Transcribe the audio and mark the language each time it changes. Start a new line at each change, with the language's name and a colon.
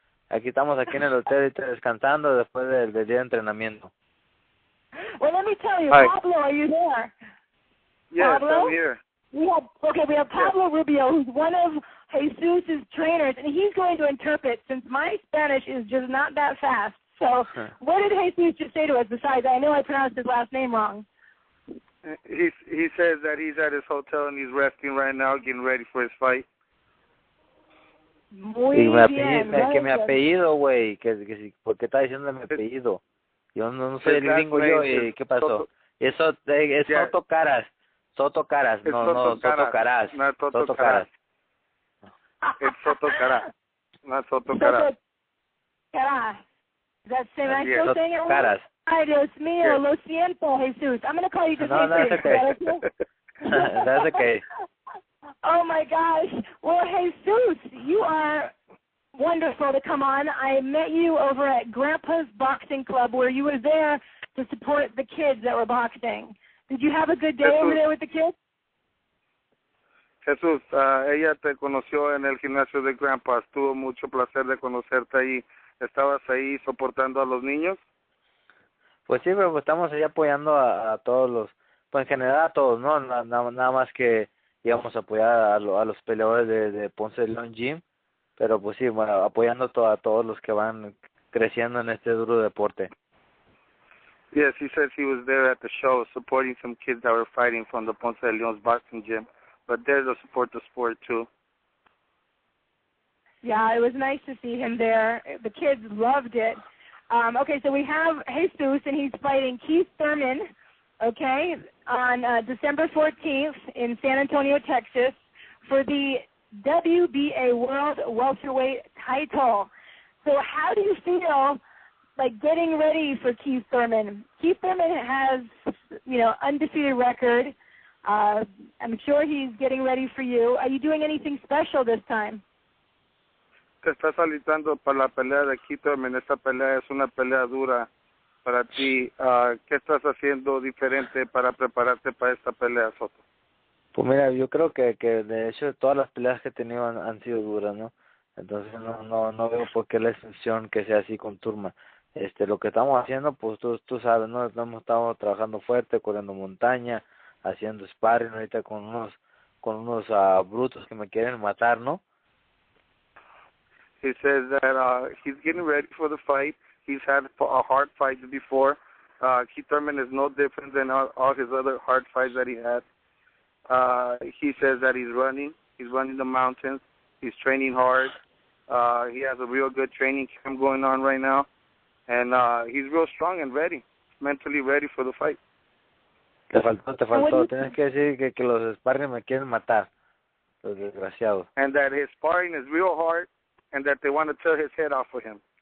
Spanish: Aquí estamos aquí en el hotel descansando después del día de entrenamiento.
English: Well, let me tell you, Hi. Pablo, are you there? Yes, Pablo? I'm here. We have Pablo Rubio, who's one of Jesus' trainers, and he's going to interpret since my Spanish is just not that fast. So what did Jesus just say to us besides, I know I pronounced his last name wrong? He says that he's at his hotel and he's resting right now, getting ready for his fight.
Spanish: Muy bien. Que mi apellido, güey, que ¿por qué está diciendo mi apellido? Yo no soy el gringo yo, ¿y qué pasó? Eso es Soto Karass. Soto Karass, no, Soto Karass.
English: Not Soto Karass. It's Soto Karass, not Soto Karass. Karass. Am I Yes. still saying it Karass. right?
Spanish: Ay, Dios mío, lo siento, Jesus.
English: I'm going to call you just that's okay. That's okay. Oh, my gosh. Well, Jesus, you are wonderful to come on. I met you over at Grandpa's Boxing Club where you were there to support the kids that were boxing. Did you have a good day over there with the kids?
Spanish: Jesús, ella te conoció en el gimnasio de Grandpa's. Tuvo mucho placer de conocerte ahí. ¿Estabas ahí soportando a los niños? Pues sí, pero pues estamos ahí apoyando a todos los, pues en general a todos, ¿no? Nada más que íbamos a apoyar a los peleadores de Ponce de León Gym, pero pues sí, bueno, apoyando a todos los que van creciendo en este duro deporte.
English: Yes, he says he was there at the show supporting some kids that were fighting from the Ponce de Leon's boxing gym, but there to support the sport too. Yeah, it was nice to see him there. The kids loved it. Okay, so we have Jesus, and he's fighting Keith Thurman, okay, on December 14th in San Antonio, Texas, for the WBA World Welterweight title. So how do you feel like getting ready for Keith Thurman? Keith Thurman has, undefeated record. I'm sure he's getting ready for you. Are you doing anything special this time?
Spanish: Te estás alistando para la pelea de Keith Thurman. Esta pelea es una pelea dura para ti. ¿Qué estás haciendo diferente para prepararte para esta pelea, Soto? Pues mira, yo creo que de hecho todas las peleas que he tenido han sido duras, ¿no? Entonces no veo por qué la excepción que sea así con Thurman. Lo que estamos haciendo, pues tú sabes, ¿no? Hemos estado trabajando fuerte, corriendo montaña, haciendo sparring ahorita con unos brutos que me quieren matar, ¿no?
English: He says that he's getting ready for the fight. He's had a hard fight before. Keith Thurman is no different than all his other hard fights that he had. He says that he's running the mountains. He's training hard. He has a real good training camp going on right now. And he's real strong and ready, mentally ready for the fight.
Spanish: Te faltó. Tienes que decir que los sparring me quieren matar, los desgraciados.
English: And that his sparring is real hard, and that they want to tear his head off for him.